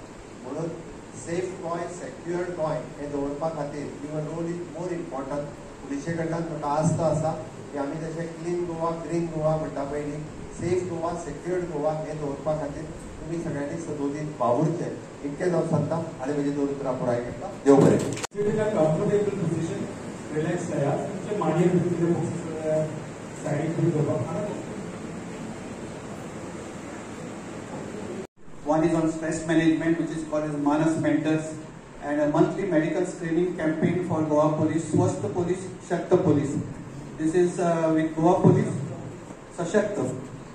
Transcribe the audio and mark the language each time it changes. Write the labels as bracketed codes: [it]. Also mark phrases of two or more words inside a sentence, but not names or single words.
[kok] म्हणून सेफ गोंय, सेक्युअर्ड गोंय हें दवरपा खातीर [en] your role is more important. [kok] पुलिशे कडल्यान म्हाका आस्त आसा की आमी जशें क्लीन गोवा, ग्रीन गोवा म्हणटा पळय न्ही, सेफ गोवा, सेक्युअर्ड गोवा हें दवरपा खातीर तुमी सगळ्यांनी सदोदीत वावुरचें. इतकें हांव सांगता आनी म्हजी 2 उतरां पुराय करता. देव बरें. [en] comfortable position relax [hi] है यार, सबसे मानिए साइड भी दो. [en] One is on stress management, which is called as Manas Mentors, and a monthly medical screening campaign for Goa Police, Swasth Police, Shakta Police. This is with Goa Police, Sashakta.